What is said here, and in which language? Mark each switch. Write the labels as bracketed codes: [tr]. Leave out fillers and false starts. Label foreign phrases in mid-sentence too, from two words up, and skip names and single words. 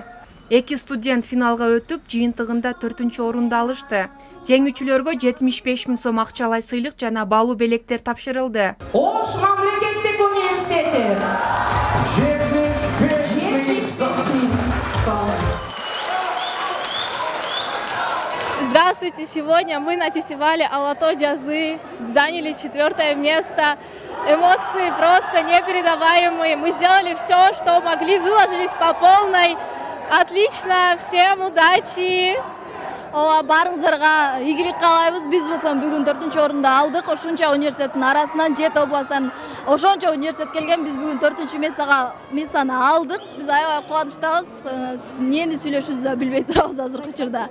[ky] 2 студент финалга өтүп, жыйынтыгында 4-орунду алышты. Жеңүүчүлөргө 75 000 сом акчалай сыйлык жана баалуу белектер тапшырылды. Ош мамлекеттик университети 75 000 сом. [ru] Здравствуйте! Сегодня мы на фестивале Алато Джазы заняли 4-е место. Эмоции просто непередаваемые. Мы сделали все, что могли, выложились по полной. Отлично! Всем удачи! [ky] Барыңыздарга ийгилик каалайбыз. Биз болсо бүгүн 4-орунду алдык. Ошончо университеттин арасынан 7 областан ошончо университет келген. Биз бүгүн 4-местаны алдык. Биз аябай кубанычтабыз. Эмнени сүйлөшүүбүздү да билбей турабыз азыркы учурда.